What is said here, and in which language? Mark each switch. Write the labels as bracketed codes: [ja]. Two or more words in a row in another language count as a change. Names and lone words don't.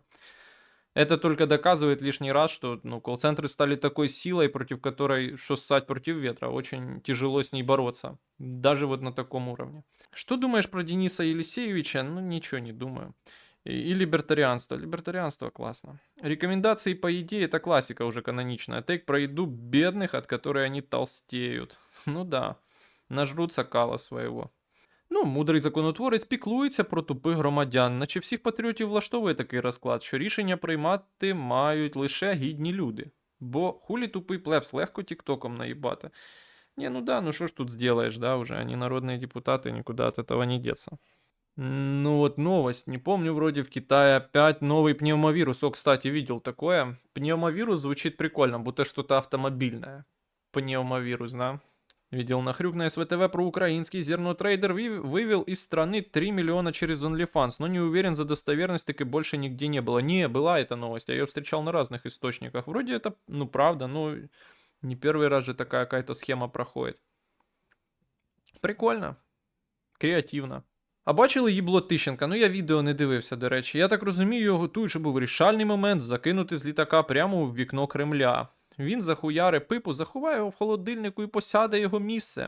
[ru] Это только доказывает лишний раз, что ну, колл-центры стали такой силой, против которой, что ссать против ветра, очень тяжело с ней бороться, даже вот на таком уровне. Что думаешь про Дениса Елисеевича? Ну, ничего не думаю. И либертарианство. Либертарианство классно. Рекомендации по еде — это классика уже каноничная. Тейк про еду бедных, от которой они толстеют. Ну да, нажрутся кала своего. [uk] Ну, мудрий законотворець піклується про тупих громадян, наче всіх патріотів влаштовує такий розклад, що рішення приймати мають лише гідні люди. Бо хулі тупий плебс легко тіктоком наїбати. [ru] Не, ну да, ну что ж тут сделаешь, да, уже они народные депутаты, никуда от этого не деться. Ну вот новость, не помню, вроде в Китае опять новый пневмовирус. О, кстати, видел такое. Пневмовирус звучит прикольно, будто что-то автомобильное. Пневмовирус, да. Видел на хрюк на СВТВ про украинский зернотрейдер вывел из страны 3 миллиона через OnlyFans, но не уверен за достоверность, так и больше нигде не было. Не, была эта новость, я ее встречал на разных источниках. Вроде это, ну правда, ну не первый раз же такая какая-то схема проходит. Прикольно. Креативно. [uk] А бачили їбло Тищенка? Ну я відео не дивився, до речі. Я так розумію, його готують, щоб у вирішальний момент закинути з літака прямо в вікно Кремля. Він захуяре пипу, заховає його в холодильнику і посяде його місце.